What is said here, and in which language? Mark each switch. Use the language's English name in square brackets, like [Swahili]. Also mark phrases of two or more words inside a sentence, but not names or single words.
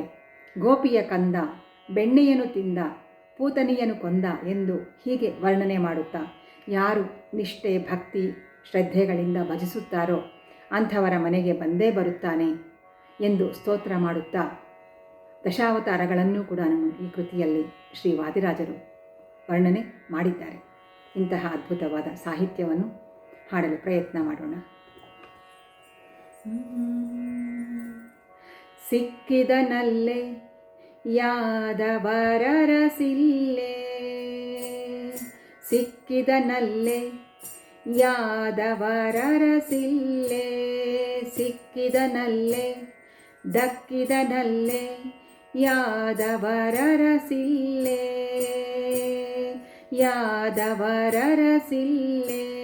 [Kannada] ಗೋಪಿಯ ಕಂದ, ಬೆಣ್ಣೆಯನ್ನು ತಿಂದ, ಪೂತನಿಯನ್ನು ಕೊಂದ ಎಂದು ಹೀಗೆ ವರ್ಣನೆ ಮಾಡುತ್ತಾ ಯಾರು ನಿಷ್ಠೆ ಭಕ್ತಿ ಶ್ರದ್ಧೆಗಳಿಂದ ಭಜಿಸುತ್ತಾರೋ ಅಂಥವರ ಮನೆಗೆ ಬಂದೇ ಬರುತ್ತಾನೆ ಎಂದು ಸ್ತೋತ್ರ ಮಾಡುತ್ತಾ ದಶಾವತಾರಗಳನ್ನು ಕೂಡ ಈ ಕೃತಿಯಲ್ಲಿ ಶ್ರೀ ವಾದಿರಾಜರು ವರ್ಣನೆ ಮಾಡಿದ್ದಾರೆ. ಇಂತಹ ಅದ್ಭುತವಾದ ಸಾಹಿತ್ಯವನ್ನು ಹಾಡಲು ಪ್ರಯತ್ನ ಮಾಡೋಣ. ಸಿಕ್ಕಿದನಲ್ಲೇ ಯಾದವರರಸಿಲ್ಲೆ, ಸಿಕ್ಕಿದನಲ್ಲೇ ಯಾದವರರಸಿಲ್ಲೆ, ಸಿಕ್ಕಿದನಲ್ಲೇ ದಕ್ಕಿದನಲ್ಲೇ ಯಾದವರರಸಿಲ್ಲೆ, ಯಾದವರರಸಿಲ್ಲೆ.